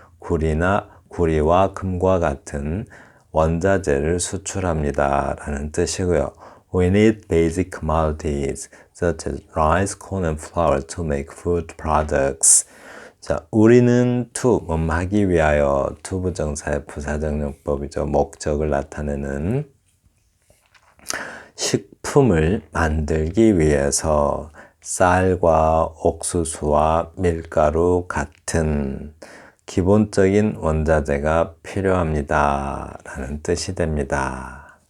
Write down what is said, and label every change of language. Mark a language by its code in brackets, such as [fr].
[ko] 구리와 금과 같은 원자재를 수출합니다 라는 뜻이고요. [en] We need basic commodities such as rice, corn and flour to make food products. [ko] 자, 우리는 to 하기 위하여 to 부정사의 부사적 용법이죠. 목적을 나타내는 식품을 만들기 위해서 쌀과 옥수수와 밀가루 같은 기본적인 원자재가 필요합니다 라는 뜻이 됩니다.